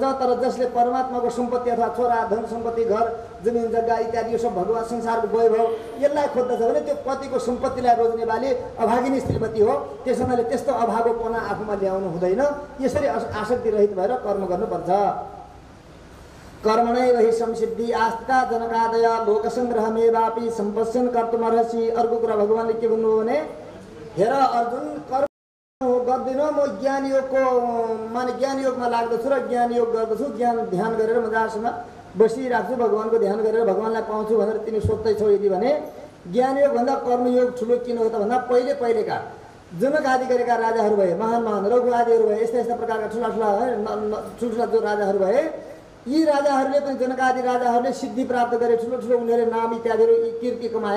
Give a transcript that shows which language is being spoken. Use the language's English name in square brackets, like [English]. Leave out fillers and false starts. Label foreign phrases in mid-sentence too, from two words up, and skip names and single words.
[Nepali] तर जसले परमात्माको सम्पत्ति अथवा छोरा धन सम्पत्ति घर जमिन जग्गा इत्यादि यो सब भगवान संसारको वैभव यसलाई खोज्दछ भने त्यो पतिको सम्पत्तिलाई रोज्ने बाली अभागिनी श्रीमती हो। त्यसो हुनाले त्यस्तो अभागोपना आफूमा ल्याउनु हुँदैन। यसरी आसक्ति रहित भएर कर्म गर्नुपर्छ। [Sanskrit] कर्मणैव हि संसिद्धि आस्था जनकादय लोकसंग्रहमेवापि सम्पश्यन् कर्तुमर्हसि। [Nepali] अर्को कुरा भगवानले के भन्नुभयो भने हेर अर्जुन कर्म गर्दिन म ज्ञान योगको माने ज्ञान योगमा लाग्दछु र ज्ञान योग गर्दछु। ज्ञान ध्यान गरेर मजासँग बसिरहेको छु, भगवानको ध्यान गरेर भगवानलाई पाउँछु भनेर तिमी सोच्दैछौ यदि भने ज्ञान योग भन्दा कर्मयोग ठुलो किन हो त भन्दा पहिलेका जनक आदि गरेका राजाहरू भए, महान महान रघु आदिहरू भए, यस्ता यस्ता प्रकारका ठुला जो राजाहरू भए यी राजाहरूले पनि जनक आदि राजाहरूले सिद्धि प्राप्त गरे, ठुलो ठुलो उनीहरूले नाम इत्यादिहरू कीर्ति कमाए।